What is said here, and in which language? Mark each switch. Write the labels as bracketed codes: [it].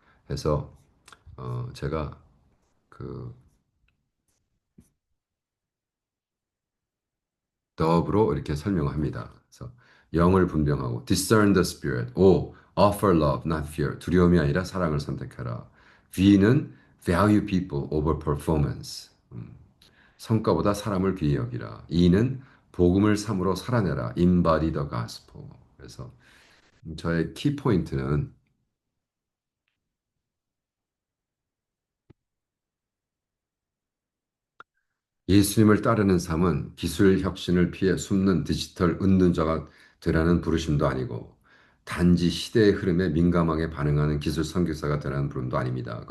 [ko] 해서 제가 그 더브로 이렇게 설명합니다. 그래서 영을 분별하고 [en] discern the spirit. O. offer love, not fear. [ko] 두려움이 아니라 사랑을 선택하라. [en] V는 value people over performance. [ko] 성과보다 사람을 귀히 여기라. E는 복음을 삶으로 살아내라. [en] embody the gospel. [ko] 그래서 저의 키 포인트는 예수님을 따르는 삶은 기술 혁신을 피해 숨는 디지털 은둔자가 되라는 부르심도 아니고 단지 시대의 흐름에 민감하게 반응하는 기술 선교사가 되라는 부름도 아닙니다.